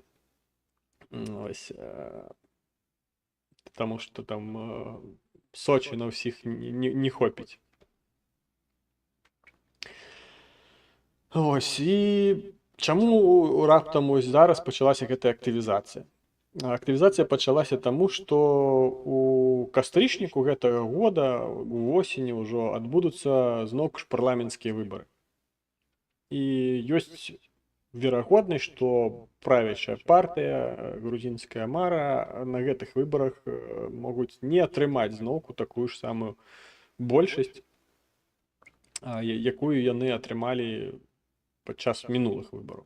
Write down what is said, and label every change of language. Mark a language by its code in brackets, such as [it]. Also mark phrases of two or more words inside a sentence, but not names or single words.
[uk] Ось, тому що там Сочі на всіх не хопить. Ось, і чому раптом ось зараз почалася [be] гэта актывізацыя? Актывізацыя пачалася таму, што у кастрычніку гэтага года у восені ўжо адбудуцца зноў ж парламенцкія выбары. І ёсць верагоднасць, што правячая партыя, грузінская мара на гэтых выбарах могуць не атрымаць зноўку такую ж самую большасць, якую яны атрымалі падчас мінулых выбараў.